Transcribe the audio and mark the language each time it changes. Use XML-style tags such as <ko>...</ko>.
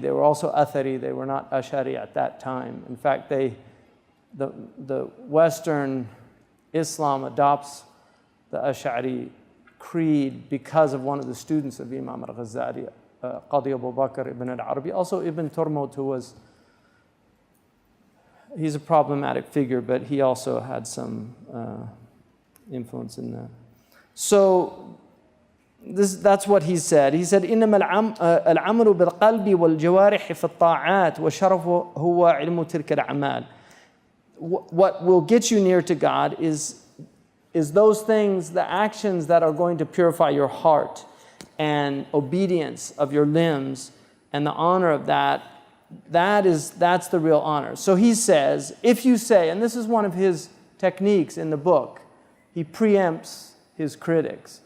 <en>They were also Athari. They were not Ash'ari at that time. In fact, the Western Islam adopts the Ash'ari creed because of one of the students of Imam al-Ghazali, Qadi Abu Bakr ibn al-Arabi. Also Ibn Turmut, who was, he's a problematic figure, but he also had some influence in that. So that's what he said. He said,</en> <ar>إنما العمل بالقلب والجوارح في الطاعات والشرف هو علم تلك الأعمال.</ar> <en>What will get you near to God is those things, the actions that are going to purify your heart and obedience of your limbs and the honor of that. That's the real honor. So he says, if you say, and this is one of his techniques in the book, he preempts his critics.</en>